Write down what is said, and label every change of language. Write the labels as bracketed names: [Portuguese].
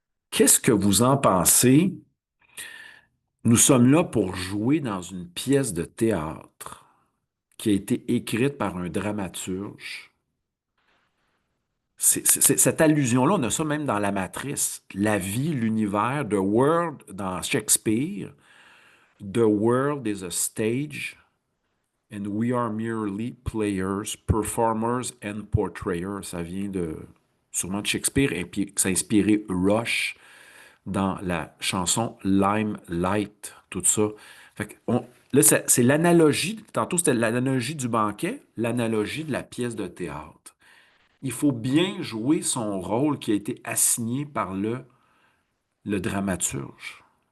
[French] Qu'est-ce que vous en pensez? Nous sommes là pour jouer dans une pièce de théâtre qui a été écrite par un dramaturge. Cette allusion-là, on a ça même dans La Matrice. La vie, l'univers, [English] the world [French] dans Shakespeare. [English] The world is a stage and we are merely players, performers and portrayers. [French] Ça vient sûrement de Shakespeare et puis ça a inspiré Rush dans la chanson Limelight, tout ça. Fait que là, c'est l'analogie, tantôt c'était l'analogie du banquet, l'analogie de la pièce de théâtre. Il faut bien jouer son rôle qui a été assigné par le dramaturge.